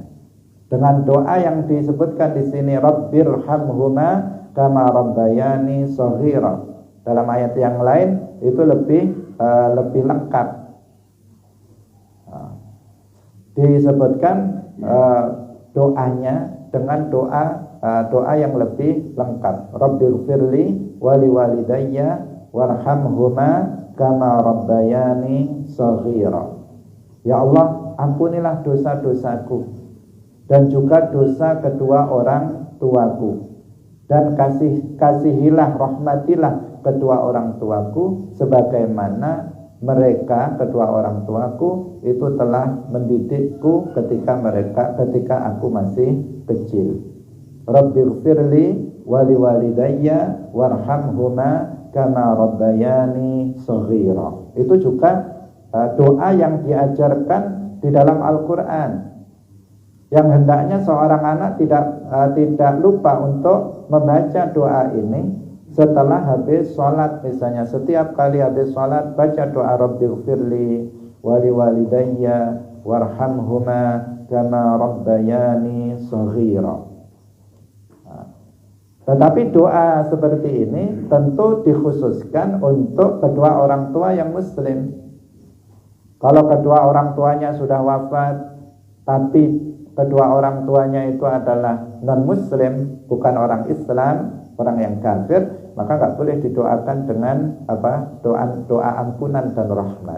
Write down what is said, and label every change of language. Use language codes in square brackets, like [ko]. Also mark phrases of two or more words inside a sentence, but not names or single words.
[id] Dengan doa yang disebutkan di sini, [ar] رب ارحمهما كما ربياني صغيرا. [id] Dalam ayat yang lain itu lebih lengkap. Disebutkan doanya dengan doa yang lebih lengkap. [ar] رب اغفر لي ولوالدي وارحمهما كما ربياني صغيرا. [id] Ya Allah, ampunilah dosa-dosaku dan juga dosa kedua orang tuaku, dan kasihilah, rahmatilah kedua orang tuaku sebagaimana mereka kedua orang tuaku itu telah mendidikku ketika aku masih kecil. [ar] رب اغفر لي ولوالدي وارحمهما كما ربياني صغيرا. [id] Itu juga doa yang diajarkan di dalam Al-Qur'an, yang hendaknya seorang anak tidak lupa untuk membaca doa ini setelah habis sholat. Misalnya setiap kali habis sholat baca doa [ar] رب اغفر لي ولوالدي وارحمهما كما ربياني صغيرا. [id] Tetapi doa seperti ini tentu dikhususkan untuk kedua orang tua yang muslim. Kalau kedua orang tuanya sudah wafat, tapi kedua orang tuanya itu adalah non-muslim, bukan orang Islam, orang yang kafir, maka nggak boleh didoakan dengan doa ampunan dan rahmat.